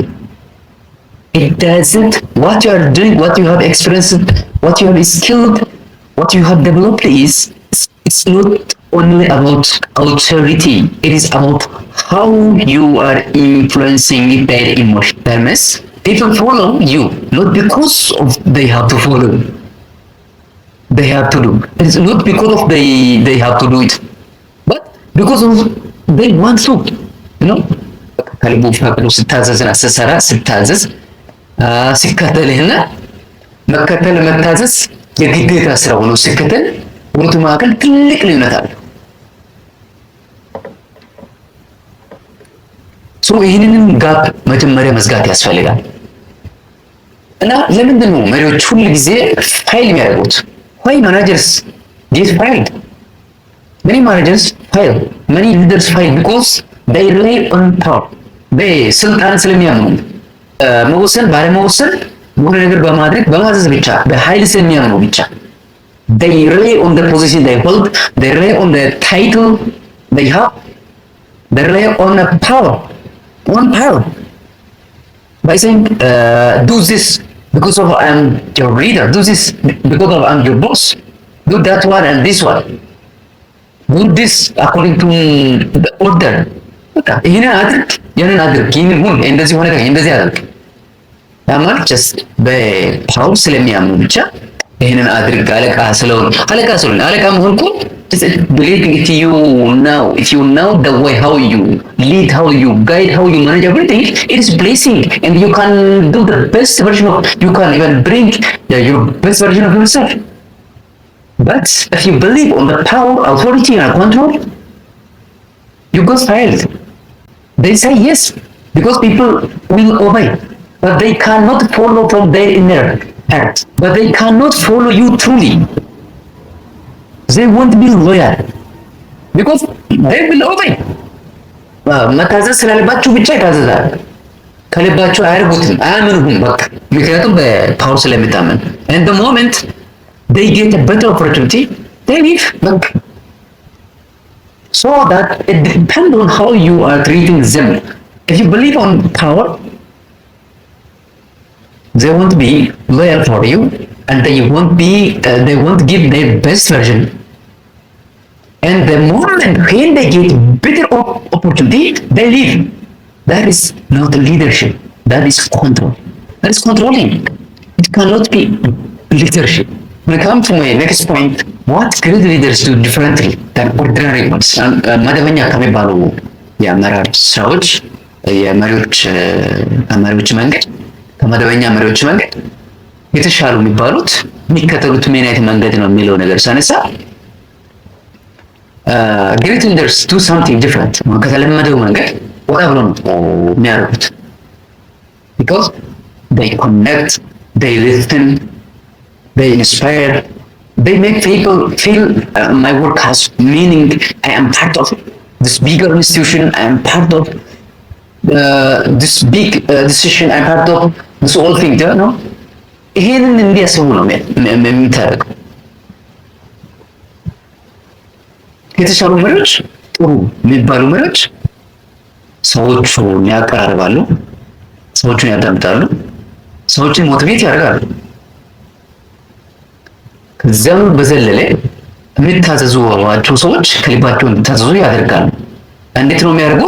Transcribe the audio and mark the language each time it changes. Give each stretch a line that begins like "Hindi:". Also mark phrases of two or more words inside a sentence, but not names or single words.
English: It doesn't, what you are doing, what you have experienced, what you have skilled, what you have developed is, it's not only about authority, it is about how you are influencing their emotion. That means people follow you, not because of they have to follow, they have to do. It's not because of they have to do it, but because of they want to, you know.
Amharic: ከልቡ ፈቅዶ ስታዘዝና ስትሰራ ስታዘዝ ሲከተልህና መከተል መታዘዝ የግዴታ ስራ ሆኖ ሲከተል ሁለቱ መካከል ትልቅ ልዩነት አለ። ይህንን ጋፕ መጀመሪያ መዝጋት ያስፈልጋል። እና ለምንድን ነው መሪዎች ሁሉ ጊዜ ፋይል የሚያደርጉት?
English: why managers get fired? many managers fail, many leaders fail because they rely on power.
Amharic: በስልጣን ስለሚያምኑ መወሰን ባለመወሰን የሆነ ነገር በማድረግ በማዘዝ ብቻ በኃይል ስለሚያምኑ ብቻ
English: they rely on the position they hold, they rely on the title they have, they rely on the power, by saying do this because of I'm your leader, do this because of I'm your boss, do that one and this one, do this according to the order.
Amharic: ይሄንን አድርግ ያንን አድርግ ይሄንን ሁን እንደዚህ ሆነ እንደዚህ አድርግ ማለት ጀስት በፓወር ስለሚያምኑ ብቻ ይሄንን አድርግ አለቃ መሆን እኮ
English: believing if you know the way how you lead, how you guide, how you manage everything, it is blessing, and you can do the best version of, you can even bring your best version of yourself. But if you believe on the power, authority and control, you go failed. They say yes because people will obey, but they cannot follow from their inner heart, but they cannot follow you truly. They won't be loyal because they will obey.
Amharic: መታዘዝ ስላለባችሁ ብቻ ይታዘዛል። ከልባችሁ አያርጉትም፣ አያምኑም። በቃ ምክንያቱም በፓወር ስለሚታመን
English: and the moment they get a better opportunity they leave. በቃ so that it depends on how you are treating them. If you believe on power, they won't be loyal for you, and they won't give their best version. And the moment when they get better opportunity, they leave. That is not leadership. That is control. That is controlling. It cannot be leadership. When I come to my next point, what great leaders do differently than ordinary ones?
Amharic: መደበኛ ከሚባሉ የአመራር ስራዎች የመሪዎች መንገድ ከመደበኛ መሪዎች መንገድ የተሻሉ የሚባሉት የሚከተሉት ምን አይነት መንገድ ነው የሚለው ነገር ሳነሳ
English: great leaders do something different.
Amharic: ከተለመደው መንገድ ወጣ ብሎ ነው የሚያደርጉት
English: because they connect, they listen, they inspire, they make people feel my work has meaning. I am part of this bigger institution. I am part of this big decision. I am part of this whole thing. You know?
Amharic: ይሄንን እንዲያስቡ ነው የሚታረገው። የተሻሉ መሪዎች፣ ጥሩ የሚባሉ መሪዎች ሰዎቹን ያቀራርባሉ፣ ሰዎቹን ያዳምጣሉ፣ ሰዎችን ሞቲቬት ያደርጋሉ። ከዚያም በዘለለ የሚታዘዙዋቸው ሰዎች ከልባቸው እንዲታዘዙ ያደርጋሉ። እንዴት ነው የሚያደርጉት?